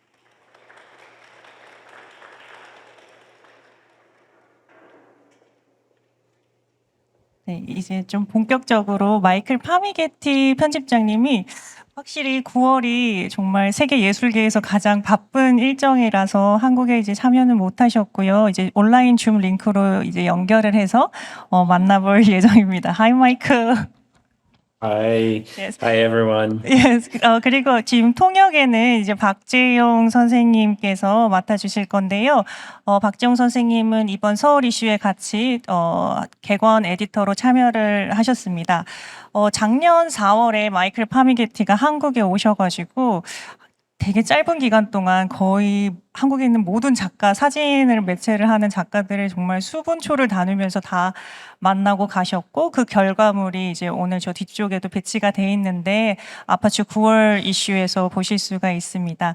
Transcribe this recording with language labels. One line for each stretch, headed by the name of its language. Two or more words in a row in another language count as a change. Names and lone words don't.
Korean: 네, 이제 좀 본격적으로 마이클 파미게티 편집장님이 확실히 9월이 정말 세계 예술계에서 가장 바쁜 일정이라서 한국에 이제 참여는 못 하셨고요. 이제 온라인 줌 링크로 이제 연결을 해서 만나볼 예정입니다.
English: Hi, Michael. Hi. Yes. Hi, everyone. Yes.
Korean: 그리고 지금 통역에는 이제 박재용 선생님께서 맡아주실 건데요. 박재용 선생님은 이번 서울 이슈에 같이 객원 에디터로 참여를 하셨습니다. 작년 4월에 마이클 파미게티가 한국에 오셔가지고 되게 짧은 기간 동안 거의 한국에 있는 모든 작가, 사진을 매체를 하는 작가들을 정말 수분초를 다니면서 다 만나고 가셨고, 그 결과물이 이제 오늘 저 뒤쪽에도 배치가 돼 있는데 아파추 9월 이슈에서 보실 수가 있습니다.